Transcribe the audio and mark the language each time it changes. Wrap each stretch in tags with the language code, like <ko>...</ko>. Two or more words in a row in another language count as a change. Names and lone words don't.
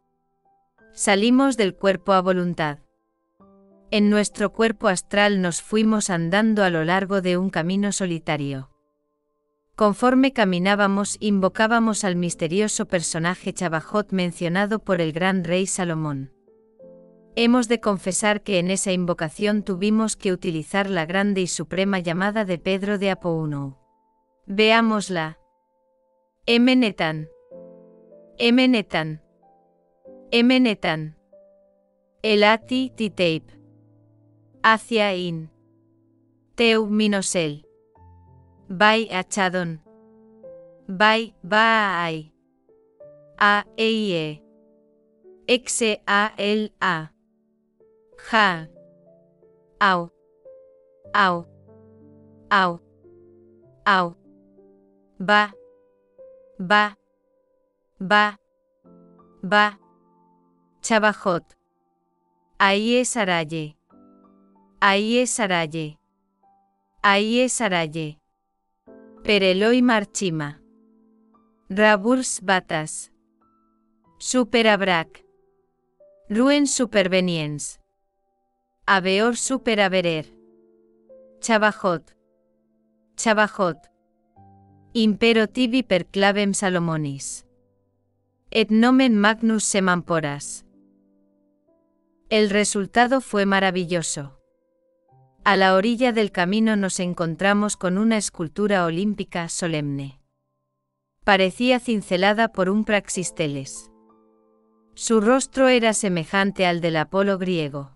<es>Salimos del cuerpo a voluntad. En nuestro cuerpo astral nos fuimos andando a lo largo de un camino solitario. Conforme caminábamos, invocábamos al misterioso personaje Chabajot mencionado por el gran rey Salomón. Hemos de confesar que en esa invocación tuvimos que utilizar la grande y suprema llamada de Pedro de Apounou. Veámosla. Emenetan. Emenetan. Emenetan. Elati titeip. Hacia in. Teu minosel. Bai achadon. Bai baai. A eie. Exe a el a. Ja. Au. Au. Au. Au. Ba. Ba. Va. Chabajot. Ahí es Araye. Ahí es Araye. Ahí es Araye. Pereloi marchima. Raburs batas. Superabrak. Ruen superveniens. Abeor superaverer. Chabajot.</es> <la>Impero tibi per clavem Salomonis. Et nomen magnus semamporas.</la> <es>El resultado fue maravilloso. A la orilla del camino nos encontramos con una escultura olímpica solemne. Parecía cincelada por un Praxisteles. Su rostro era semejante al del Apolo griego.</es>